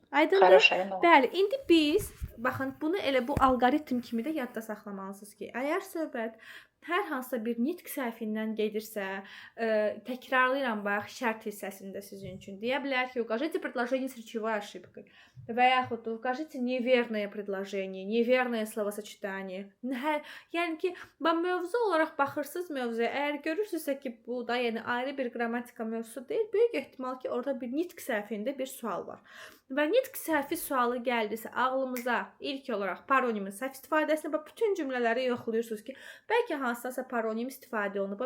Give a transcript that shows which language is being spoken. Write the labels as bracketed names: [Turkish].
[Azerbaijani] Aydındır? Bəli, indi biz baxın bunu elə bu alqoritm kimi də yadda saxlamalısınız ki, əgər söhbət hər hansısa bir nitq səhvindən gedirsə, təkrarlayıram bax, şərt hissəsində sizin üçün deyə bilər ki, [Russian] укажите предложение с речевой ошибкой. [Azerbaijani] Və yaxud da [Russian] укажите неверное предложение, неверное словосочетание. [Azerbaijani] Yəni ki, mövzu olaraq baxırsınız mövzuya. Əgər görürsünüzsə ki, bu da yəni ayrı bir qrammatika mövzusu deyil, böyük ehtimal ki, orada bir nitq səhvində bir sual var. Və nitq səhvi sualı gəldisə ağlımıza ilk olaraq paronimin səhv istifadəsini və bütün cümlələri yoxlayırsınız ki, bəlkə hansısa paronim istifadə olunub.